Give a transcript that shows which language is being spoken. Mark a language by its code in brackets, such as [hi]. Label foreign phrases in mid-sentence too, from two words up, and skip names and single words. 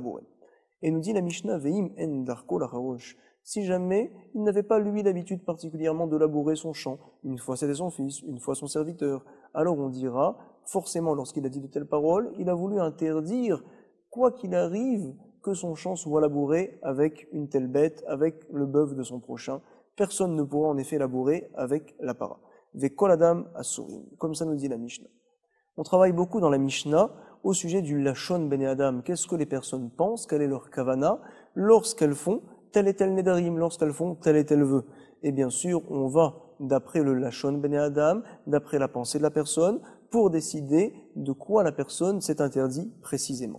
[fr] Et nous dit la Mishnah, [he] ואם אין דרכו לחרוש. [fr] Si jamais il n'avait pas lui l'habitude particulièrement de labourer son champ, une fois c'était son fils, une fois son serviteur, alors on dira, forcément lorsqu'il a dit de telles paroles, il a voulu interdire, quoi qu'il arrive, que son champ soit labouré avec une telle bête, avec le bœuf de son prochain. Personne ne pourra en effet labourer avec la para. [he] וכל אדם אסורים, [fr] comme ça nous dit la Mishnah. On travaille beaucoup dans la Mishnah au sujet du [he] לשון בני אדם. [fr] Qu'est-ce que les personnes pensent, quelle est leur kavana lorsqu'elles font tel et tel nedarim, lorsqu'elles font tel et tel vœu. Et bien sûr, on va d'après le [he] לשון בני אדם, [fr] d'après la pensée de la personne, pour décider de quoi la personne s'est interdit précisément.